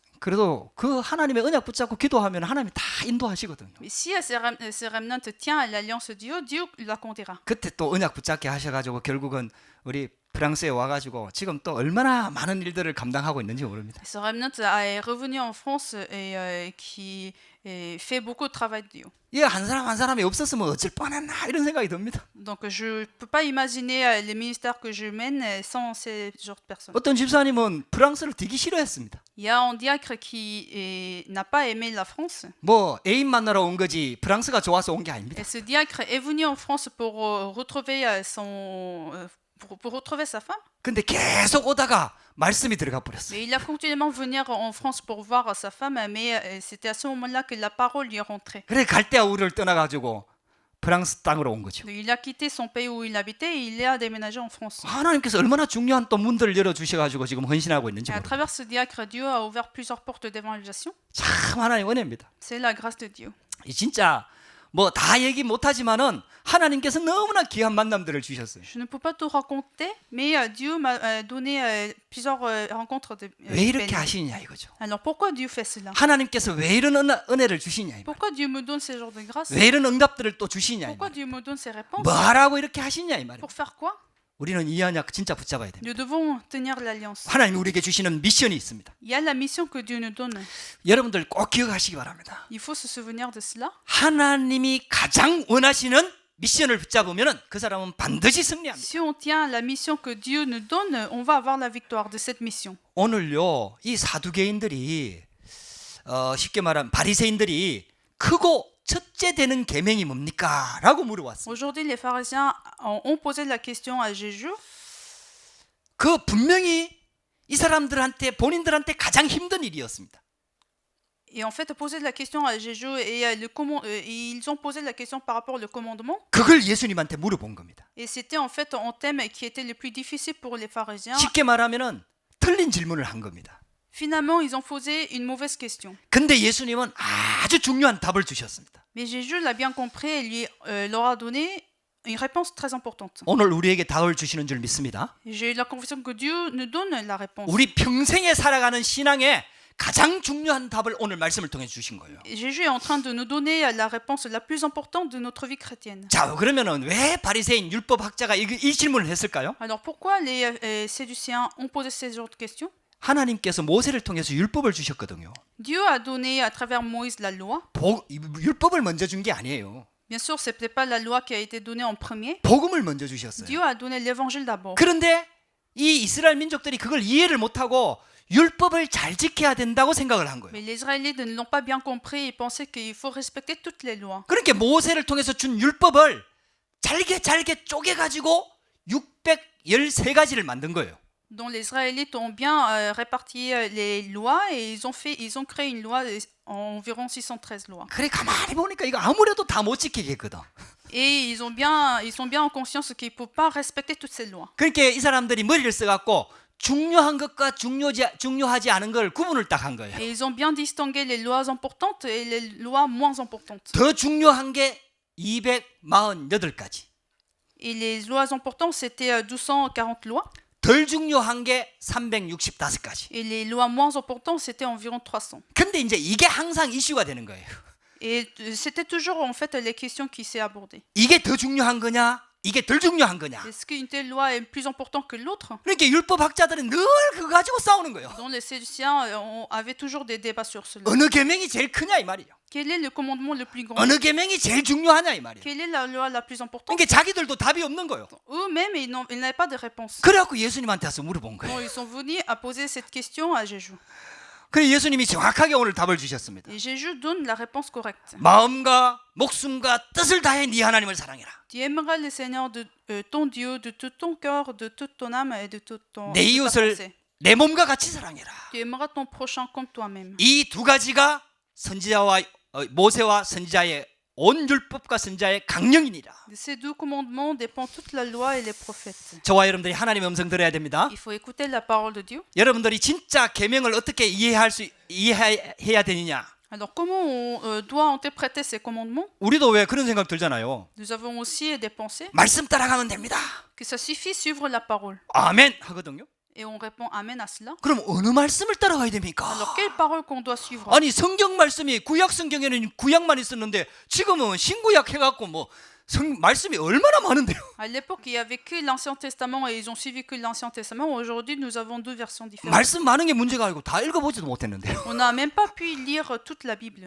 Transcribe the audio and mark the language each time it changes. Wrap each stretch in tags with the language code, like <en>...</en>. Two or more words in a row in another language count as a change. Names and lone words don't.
<ko>그래도 그 하나님의 언약 붙잡고 기도하면 하나님이 다 인도하시거든요.</ko> <fr>Mais si ce remnant tient à l'alliance de Dieu, Dieu la conduira.</fr> <ko>그때 또 언약 붙잡게 하셔가지고 결국은 우리 프랑스에 와가지고 지금 또 얼마나 많은 일들을 감당하고 있는지 모릅니다.</ko> <fr>Ce remnant est revenu en France et qui fait beaucoup de travail de Dieu.</fr> <ko>이 한 사람 한 사람이 없었으면 어쩔 뻔했나 이런 생각이 듭니다.</ko> <fr>Donc je peux pas imaginer les ministères que je mène sans ces genres de personnes.</fr> <ko>어떤 집사님은 프랑스를 되게 싫어했습니다.</ko> <fr>Il y a un diacre qui n'a pas aimé la France.</fr> <ko>뭐 애인 만나러 온 거지 프랑스가 좋아서 온 게 아닙니다.</ko> <fr>Et ce diacre est venu en France pour retrouver pour retrouver sa femme.</fr> <ko>근데 계속 오다가 말씀이 들어가 버렸어요.</ko> <fr>Mais il a continuellement venir en France pour voir sa femme, mais c'était à ce moment-là que la parole lui est rentrée.</fr> <ko>그래 갈대아 우리를 떠나가지고 프랑스 땅으로 온 거죠.</ko> <fr>Donc, il a quitté son pays où il habitait et il a déménagé en France.</fr> <ko>하나님께서 얼마나 중요한 또 문들을 열어주셔가지고 지금 헌신하고 있는지</ko> <fr>Et à</fr> <ko>모릅니다.</ko> <fr>travers ce diacre, Dieu a ouvert plusieurs portes d'évangélisation.</fr> <ko>참 하나님 은혜입니다.</ko> <fr>C'est la grâce de Dieu.</fr> <ko>이 진짜 뭐 다 얘기 못하지만은 하나님께서 너무나 귀한 만남들을 주셨어요.</ko> <fr>Je ne peux pas tout raconter, mais Dieu m'a donné plusieurs rencontres de</fr> <ko>왜 이렇게</ko> <fr>belles.</fr> <ko>하시냐 이거죠.</ko> <fr>Alors pourquoi Dieu fait cela?</fr> <ko>하나님께서 왜 이런 은혜를 주시냐 이 말.</ko> <fr>Pourquoi Dieu me donne ces genres de grâce?</fr> <ko>왜 이런 응답들을 또 주시냐 이</ko> <fr>Pourquoi</fr> <ko>말.</ko> <fr>Dieu me donne ces réponses?</fr> <ko>뭐하라고 이렇게 하시냐 이 말이에요.</ko> <fr>Pour faire quoi?</fr> <ko>우리는 이 언약 진짜 붙잡아야 됩니다.</ko> <fr>Nous devons tenir l'alliance.</fr> <ko>하나님이 우리에게 주시는 미션이 있습니다.</ko> <fr>Il y a la mission que Dieu nous donne.</fr> <ko>여러분들 꼭 기억하시기 바랍니다.</ko> <fr>Il faut se souvenir de cela.</fr> <ko>하나님이 가장 원하시는 미션을 붙잡으면 그 사람은 반드시 승리합니다.</ko> <fr>Si on tient la mission que Dieu nous donne, on va avoir la victoire de cette mission.</fr> <ko>오늘요 이 사두개인들이 쉽게 말하면 바리새인들이 크고 첫째 되는 계명이 뭡니까? 라고 물어왔어요.</ko> <fr>Aujourd'hui, les pharisiens ont posé la question à Jésus.</fr> <ko>그 분명히 이 사람들한테 본인들한테 가장 힘든 일이었습니다.</ko> <fr>Et en fait, poser la question à Jésus et ils ont posé la question par rapport au commandement.</fr> <ko>그걸 예수님한테 물어본 겁니다.</ko> <fr>Et c'était en fait un thème qui était le plus difficile pour les pharisiens.</fr> <ko>쉽게 말하면은 틀린 질문을 한 겁니다.</ko> <fr>Finalement, ils ont posé une mauvaise question.</fr> <ko>근데 예수님은 아주 중요한 답을 주셨습니다.</ko> <fr>Mais Jésus l'a bien compris et leur a donné une réponse très importante.</fr> <ko>오늘 우리에게 답을 주시는 줄 믿습니다.</ko> <fr>J'ai la conviction que Dieu nous donne la réponse.</fr> <ko>우리 평생에 살아가는 신앙에 가장 중요한 답을 오늘 말씀을 통해 주신 거예요.</ko> <fr>Jésus est en train de nous donner la réponse la plus importante de notre vie chrétienne.</fr> <ko>자, 그러면은 왜 바리새인 율법학자가 이 질문을 했을까요?</ko> <fr>Alors pourquoi les séduciens ont posé ces genres de questions?</fr> <ko>하나님께서 모세를 통해서 율법을 주셨거든요.</ko> <fr>Dieu a donné à travers Moïse la loi.</fr> <ko>율법을 먼저 준 게 아니에요.</ko> <fr>Bien sûr, ce n'était pas la loi qui a été donnée en premier.</fr> <ko>복음을 먼저 주셨어요.</ko> <fr>Dieu a donné l'évangile d'abord.</fr> <ko>그런데 이 이스라엘 민족들이 그걸 이해를 못하고 율법을 잘 지켜야 된다고 생각을 한 거예요.</ko> <fr>Mais les Israélites ne l'ont pas bien compris et pensaient qu'il faut respecter toutes les lois.</fr> <ko>그러니까 모세를 통해서 준 율법을 잘게 쪼개가지고 613가지를 만든 거예요.</ko> <fr>Donc les Israélites ont bien réparti les lois et ils ont créé une loi environ 613 lois.</fr> <ko>그래 가만히 보니까 이거 아무래도 다 못 지키겠거든.</ko> <fr>Et ils sont bien en conscience qu'ils ne peuvent pas respecter toutes ces lois.</fr> <ko>그러니까 이 사람들이 머리를 써갖고 중요한 것과 중요하지 않은 걸 구분을 딱 한 거예요.</ko> <fr>Et ils ont bien distingué les lois importantes et les lois moins importantes.</fr> <ko>더 중요한 게 248가지.</ko> <fr>Et les lois importantes, c'était 240 lois.</fr> <ko>덜 중요한 게 365가지.</ko> <fr>Et les lois moins importantes, c'était environ 300.</fr> <ko>근데 이제 이게 항상 이슈가 되는 거예요.</ko> <fr>Et c'était toujours en fait les questions qui s'est abordées.</fr> <ko>이게 더 중요한 거냐? 이게 덜 중요한 거냐?</ko> <fr>Est-ce qu'une telle loi est plus importante que l'autre?</fr> <ko>그러니까 율법학자들은 늘 그거 가지고 싸우는 거예요.</ko> <fr>Donc les séduciens avaient toujours des débats sur cela.</fr> <ko>어느 계명이 제일 크냐 이 말이에요.</ko> <fr>Quel est le commandement le plus grand?</fr> <ko>어느 계명이 제일 중요하냐 이 말이에요.</ko> <fr>Quelle est la loi la plus importante?</fr> <ko>그러니까 자기들도 답이 없는 거예요.</ko> <fr>Eux-mêmes, ils n'avaient pas de réponse.</fr> <ko>그래갖고 예수님한테 와서 물어본 거예요.</ko> <fr>Donc ils sont venus à poser cette question à Jésus.</fr> <ko>그래 예수님이 정확하게 오늘 답을 주셨습니다.</ko> <fr>Et Jésus donne la réponse correcte.</fr> <ko>마음과 목숨과 뜻을 다해 네 하나님을 사랑해라.</ko> <fr>Tu aimeras le Seigneur de ton Dieu de tout ton cœur, de toute ton âme et de toute ta</fr> <ko>내 이웃을</ko> <fr>pensée.</fr> <ko>내 몸과 같이 사랑해라.</ko> <fr>Tu aimeras ton prochain comme toi-même.</fr> <ko>이 두 가지가 선지자와 모세와 선지자의 온 율법과 선지자의 강령이니라.</ko> <fr>De ces deux commandements dépend toute la loi et les prophètes.</fr> <ko>저와 여러분들이 하나님의 음성 들어야 됩니다.</ko> <fr>Il faut écouter la parole de Dieu.</fr> <ko>여러분들이 진짜 계명을 어떻게 이해해야 되느냐?</ko> <fr>Alors comment on doit interpréter ces commandements?</fr> <ko>우리도 왜 그런 생각 들잖아요.</ko> <fr>Nous avons aussi des pensées</fr> <ko>말씀 따라가면 됩니다.</ko> <fr>que ça suffit suivre la parole.</fr> <ko>아멘 하거든요.</ko> <fr>Et on répond Amen à cela.</fr> <ko>그럼 어느 말씀을 따라가야 됩니까?</ko> <fr>Alors quelle parole qu'on doit suivre?</fr> <ko>아니 성경 말씀이 구약 성경에는 구약만 있었는데 지금은 신구약 해갖고 뭐 말씀이 얼마나 많은데요.</ko> <fr>À l'époque, il n'y avait que l'Ancien Testament et ils ont suivi que l'Ancien Testament. Aujourd'hui, nous avons deux versions différentes.</fr> <ko>말씀 많은 게 문제가 아니고 다 읽어보지도 못했는데요.</ko> <fr>On n'a même pas pu lire toute la Bible.</fr>